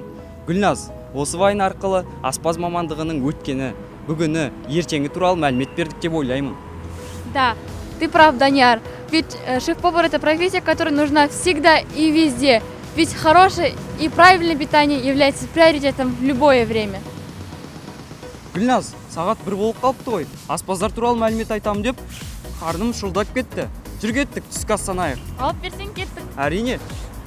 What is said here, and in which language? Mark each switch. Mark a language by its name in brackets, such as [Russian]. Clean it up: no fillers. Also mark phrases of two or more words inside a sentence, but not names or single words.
[Kazakh] Гүлназ, осы вайн арқылы аспаз мамандығының өткені, бүгіні, ертеңі туралы мәлімет бердік деп ойлаймын. [Russian] Да, ты прав, Даняр. Ведь шеф-повар – это профессия, которая нужна всегда и везде. Ведь хорошее и правильное питание является приоритетом в любое время. [Kazakh] Гүлназ, сағат 1 болып қалыпты ғой. Аспаздар туралы мәлімет айтамын деп, қарным шылдап кетті. Жүр кеттік, түскі ас санайық. Алып берсең кеттік. Әрине.